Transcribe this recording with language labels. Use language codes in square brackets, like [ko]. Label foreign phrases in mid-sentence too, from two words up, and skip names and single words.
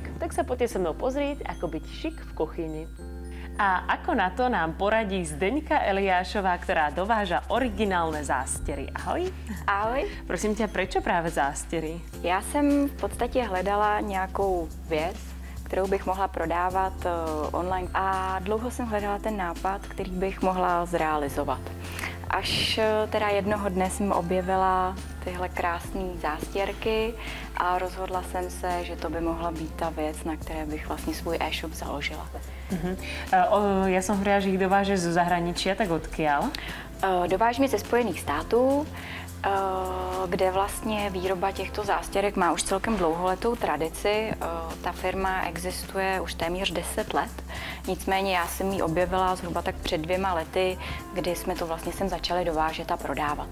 [sk] Tak sa poďte so mnou pozrieť, ako byť šik v kuchyni. A ako na to nám poradí Zdeňka Eliášová, ktorá dováža originálne zástery. Ahoj. Ahoj. Prosím ťa, prečo práve zástery? [cs] Já jsem v podstatě hledala nějakou věc, kterou bych mohla prodávat online. A dlouho jsem hledala ten nápad, který bych mohla zrealizovat. Až teda jednoho dne jsem objevila tyhle krásné zástěrky a rozhodla jsem se, že to by mohla být ta věc, na které bych vlastně svůj e-shop založila. [sk] Ja som hovorila, že ich dovážeš zo zahraničia, tak odkiaľ? [cs] Dovážím je ze Spojených států, kde vlastně výroba těchto zástěrek má už celkem dlouholetou tradici. Ta firma existuje už téměř 10 let, nicméně já jsem ji objevila zhruba tak před 2 lety, kdy jsme to vlastně sem začali dovážet a prodávat.